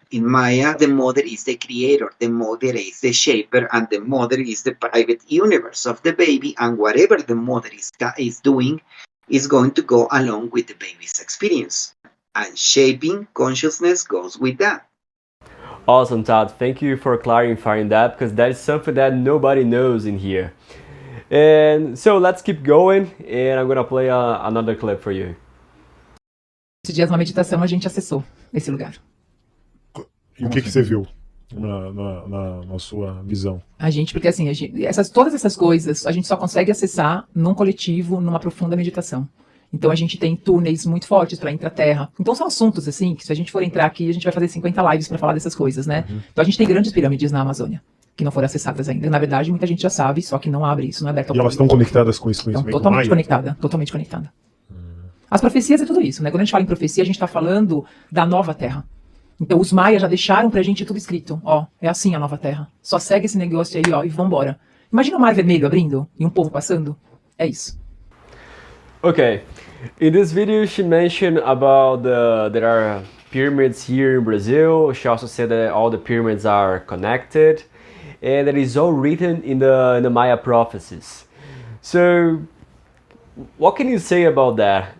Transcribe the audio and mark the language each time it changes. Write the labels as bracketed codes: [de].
[en] In Maya, the mother is the creator, the mother is the shaper, and the mother is the private universe of the baby, and whatever the mother is doing is going to go along with the baby's experience. And shaping consciousness goes with that. Awesome, Todd. Thank you for clarifying that, because that is something that nobody knows in here. And so let's keep going, and I'm gonna play another clip for you. [pt] Esses dias na meditação a gente acessou esse lugar. E o que você viu na sua visão? A gente, porque assim, todas essas coisas a gente só consegue acessar num coletivo, numa profunda meditação. Então a gente tem túneis muito fortes para intraterra. Então são assuntos assim, que se a gente for entrar aqui, a gente vai fazer 50 lives para falar dessas coisas, né? Uhum. Então a gente tem grandes pirâmides na Amazônia, que não foram acessadas ainda. Na verdade, muita gente já sabe, só que não abre isso, não é aberto ao público. E elas estão conectadas com isso? Então, totalmente conectada, totalmente conectada. As profecias é tudo isso, né? Quando a gente fala em profecia, a gente está falando da nova terra. Então os Maias já deixaram pra gente tudo escrito. Ó, é assim a nova terra. Só segue esse negócio aí, ó, e vambora. Imagina o mar vermelho abrindo e um povo passando. É isso. [en] Okay. In this video, she mentioned about there are pyramids here in Brazil. She also said that all the pyramids are connected, and that is all written in the Maya prophecies. So, what can you say about that?